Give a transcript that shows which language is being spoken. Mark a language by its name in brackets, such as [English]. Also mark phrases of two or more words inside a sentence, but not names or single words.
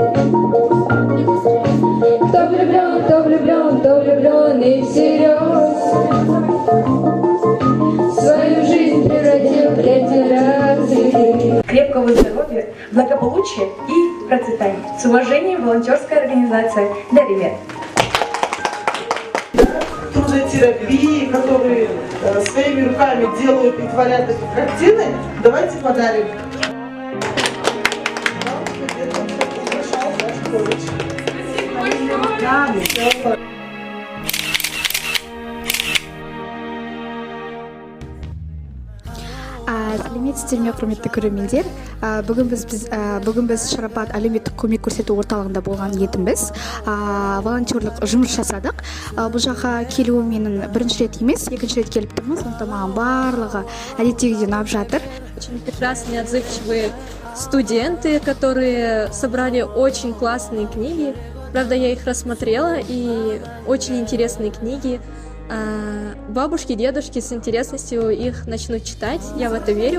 [Russian] Кто влюблен и всерьез свою жизнь превратил в декорации. Крепкого здоровья, благополучия и процветания. С уважением, волонтерская организация «Даримед». Трудотерапии, которые своими руками делают и творят эти картины, давайте подарим. [Kazakh] Сәлеметсіздер ме, құрметті көрермендер. Бүгін біз Шарапат әлеуметтік көмек көрсету орталығында болған едіміз. Волонтерлық жұмыс жасадық. Бұл жаққа келуім менің бірінші рет емес, екінші рет келіп тұрмын. Сондықтан маған барлығы әдеттегідей ұнап жатыр. [Russian] Очень прекрасные, отзывчивые студенты, которые собрали очень классные книги. Правда, я их рассмотрела, и очень интересные книги. Бабушки, дедушки с интересностью их начнут читать, я в это верю.